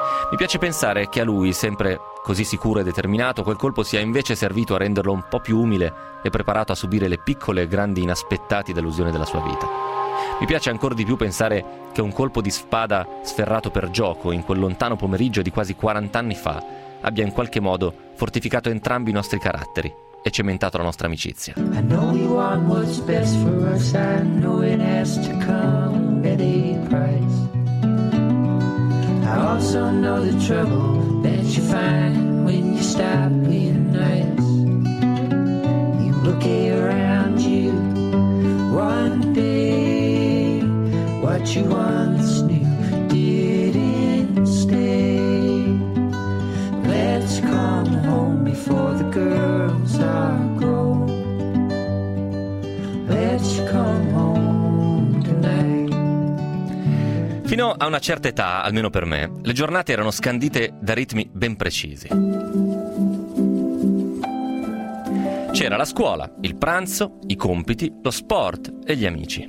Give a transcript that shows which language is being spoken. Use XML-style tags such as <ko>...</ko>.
<it>Mi piace pensare che a lui, sempre così sicuro e determinato, quel colpo sia invece servito a renderlo un po' più umile e preparato a subire le piccole e grandi inaspettate delusioni della sua vita. Mi piace ancora di più pensare che un colpo di spada sferrato per gioco in quel lontano pomeriggio di quasi 40 anni fa abbia in qualche modo fortificato entrambi i nostri caratteri e cementato la nostra amicizia.</it> <en>I know you want what's best for us, I know it has to come at a price. I also know the trouble that you find when you stop being nice. You look around you one day, what you once knew didn't stay. Let's come home before the girls are grown. Let's come home.</en> <it>Fino a una certa età, almeno per me, le giornate erano scandite da ritmi ben precisi. C'era la scuola, il pranzo, i compiti, lo sport e gli amici.</it>